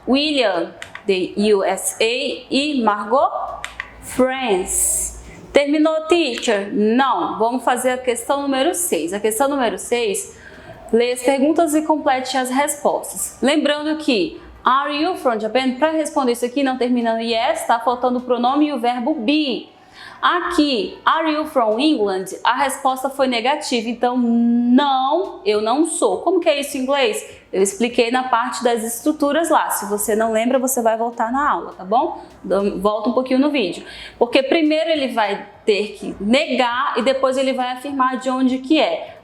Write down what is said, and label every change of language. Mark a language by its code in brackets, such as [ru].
[en] William, the USA. E Margot, France. [pt] Terminou, teacher? Não. Vamos fazer a questão número 6. A questão número 6, lê as perguntas e complete as respostas. Lembrando que [en] are you from Japan? [pt] Para responder isso aqui, não terminando yes, está faltando o pronome e o verbo be. [en] Aqui, are you from England? [pt] A resposta foi negativa, então não, eu não sou. Como que é isso em inglês? Eu expliquei na parte das estruturas lá. Se você não lembra, você vai voltar na aula, tá bom? Volta um pouquinho no vídeo. Porque primeiro ele vai ter que negar e depois ele vai afirmar de onde que é.